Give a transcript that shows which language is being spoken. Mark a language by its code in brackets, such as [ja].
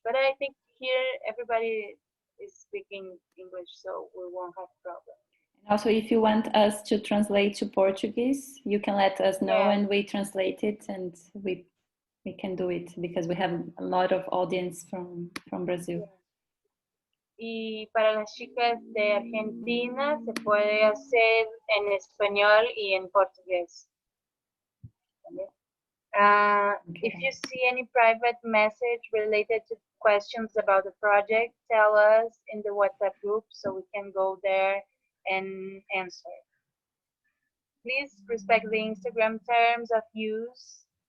[en] But I think here everybody is speaking English, so we won't have problem. Also, if you want us to translate to Portuguese, you can let us know and we translate it, and we can do it because we have a lot of audience from Brazil. [es] Y para las chicas de Argentina se puede hacer en español y en portugués. [en] If you see any private message related to questions about the project, tell us in the WhatsApp group so we can go there and answer. Please respect the Instagram terms of use.